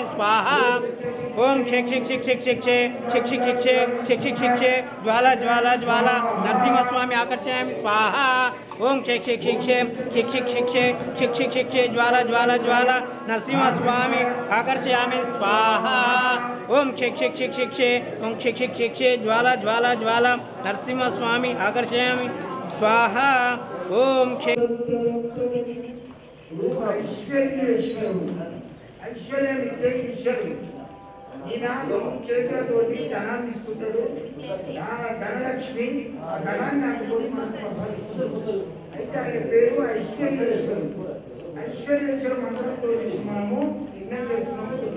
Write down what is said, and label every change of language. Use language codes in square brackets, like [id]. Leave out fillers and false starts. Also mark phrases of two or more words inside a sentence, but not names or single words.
[sa] स्वाहा ओम क्षिक क्षिक क्षिक क्षिक क्षिक क्षिक क्षिक क्षिक क्षिक क्षिक क्षिक क्षिक ज्वाला ज्वाला ज्वाला नरसिंहस्वामी आकर्षयामि स्वाहा ओम क्षिक क्षिक क्षिक क्षिक क्षिक क्षिक क्षिक क्षिक क्षिक क्षिक ज्वाला ज्वाला ज्वाला नरसिंहस्वामी आकर्षयामि स्वाहा ओम क्षिक क्षिक क्षिक क्षिक क्षिक ओम क्षिक क्षिक क्षिक क्षिक ज्वाला ज्वाला ज्वाला नरसिंहस्वामी आकर्षयामि स्वाहा ओम क्षिक [te] ఐశ్వర్యం ఇచ్చే ఈశ్వరుడు ఈయన రెండు చేతులతోటి ధనాన్ని ఇస్తుంటాడు ధనలక్ష్మి ఆ ధనాన్ని అనుకొని మనకు ప్రసాదిస్తుంది అయితే ఆయన పేరు ఐశ్వర్యేశ్వరుడు ఐశ్వర్యేశ్వర మంత్రంతో మనము యజ్ఞం చేస్తున్నాము